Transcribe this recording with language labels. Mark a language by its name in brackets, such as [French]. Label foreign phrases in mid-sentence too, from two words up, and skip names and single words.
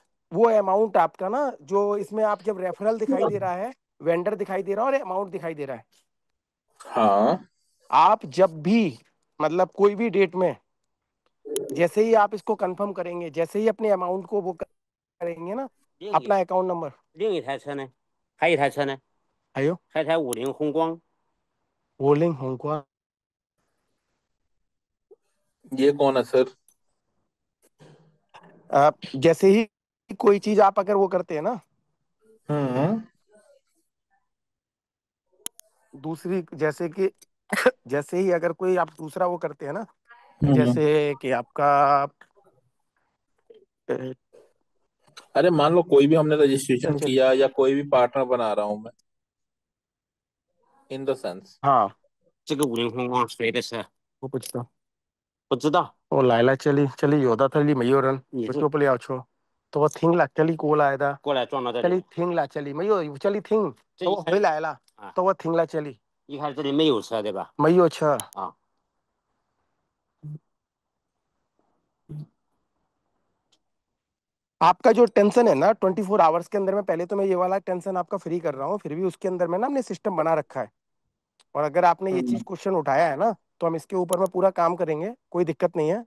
[Hindi] वो अमाउंट आपका ना, जो इसमें आप जब रेफरल दिखाई दे रहा है, वेंडर दिखाई दे रहा है और अमाउंट दिखाई दे रहा है, हाँ। आप जब भी मतलब कोई भी डेट में जैसे ही आप इसको कंफर्म करेंगे, जैसे ही अपने अमाउंट को वो करेंगे ना, अपना अकाउंट नंबर [Chinese] 另一台车呢？还有一台车呢？ आयो 还有一台50宏光。 वोलिंग होंगवा। [Hindi] ये कौन है सर? जैसे ही कोई चीज आप अगर वो करते हैं ना, हम्म। दूसरी जैसे कि जैसे ही अगर कोई आप दूसरा वो करते हैं ना, हम्म। जैसे कि आपका अरे मान लो कोई भी हमने चल रजिस्ट्रेशन चल। किया या कोई भी पार्टनर बना रहा हूं मैं, [English] in the sense. [Hindi] हाँ। [Chinese] 这个50宏光谁的车？不知道。我不知道。我来了，这里有的，这里没有人，你是我就不了车。等我停了，这里过来的，过来撞到这里？这里停了，这里没有，这里停，等我回来了，啊，等我停了，这里一开始这里没有车对吧？没有车。啊， [Hindi] आपका जो टेंशन है ना 24 आवर्स के अंदर में, पहले तो मैं ये वाला टेंशन आपका फ्री कर रहा हूँ, फिर भी उसके अंदर में ना हमने सिस्टम बना रखा है। और अगर आपने ये चीज हम्म। क्वेश्चन उठाया है ना, तो हम इसके ऊपर में पूरा काम करेंगे, कोई दिक्कत नहीं है।